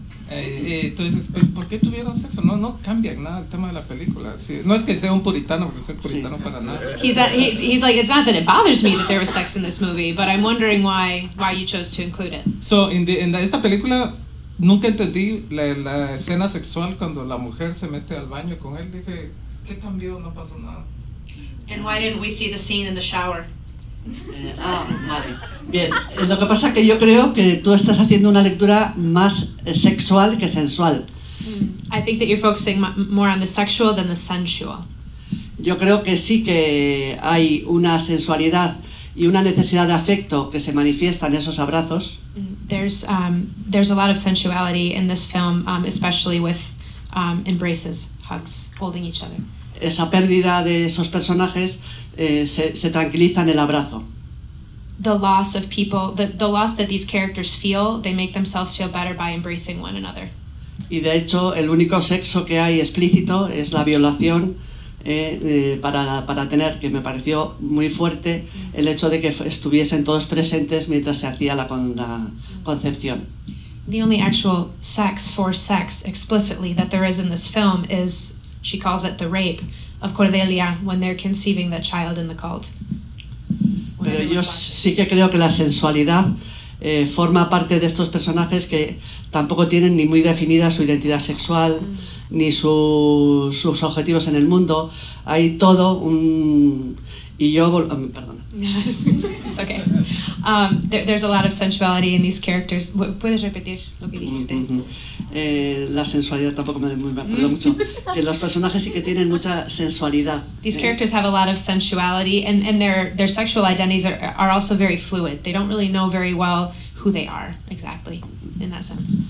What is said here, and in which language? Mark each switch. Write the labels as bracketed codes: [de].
[es] Tú dices, ¿por qué tuvieron sexo? No cambia nada el tema de la película. Sí, no es que sea un puritano, porque soy puritano para nada. [en] He's like, it's not that it bothers me that there was sex in this movie, but I'm wondering why you chose to include it. [es] So, esta película nunca entendí la escena sexual cuando la mujer se mete al baño con él. Dije, ¿qué cambió? No pasó nada. [en] And why didn't we see the scene in the shower? [es] Vale. Bien, lo que pasa es que yo creo que tú estás haciendo una lectura más sexual que sensual. [en] I think that you're focusing more on the sexual than the sensual. [es] Yo creo que sí que hay una sensualidad y una necesidad de afecto que se manifiesta en esos abrazos. [en] There's a lot of sensuality in this film, especially with embraces, hugs, holding each other. [es] Esa pérdida de esos personajes se tranquiliza en el abrazo. [en] The loss of people, the loss that these characters feel, they make themselves feel better by embracing one another. [es] Y de hecho, el único sexo que hay explícito es la violación para tener, que me pareció muy fuerte, el hecho de que estuviesen todos presentes mientras se hacía la concepción. [en] The only actual sex for sex explicitly that there is in this film is, she calls it the rape of Cordelia when they're conceiving the child in the cult. [es] Pero yo sí que creo que la sensualidad forma parte de estos personajes que tampoco tienen ni muy definida su identidad sexual, ni sus objetivos en el mundo. Hay todo un... Y yo... perdona. [en] It's okay. There's a lot of sensuality in these characters. [es] ¿Puedes repetir lo que dijiste? La sensualidad tampoco me acuerdo mucho. Que los personajes sí que tienen mucha sensualidad. [en] These characters have a lot of sensuality, and their sexual identities are also very fluid. They don't really know very well who they are exactly, in that sense.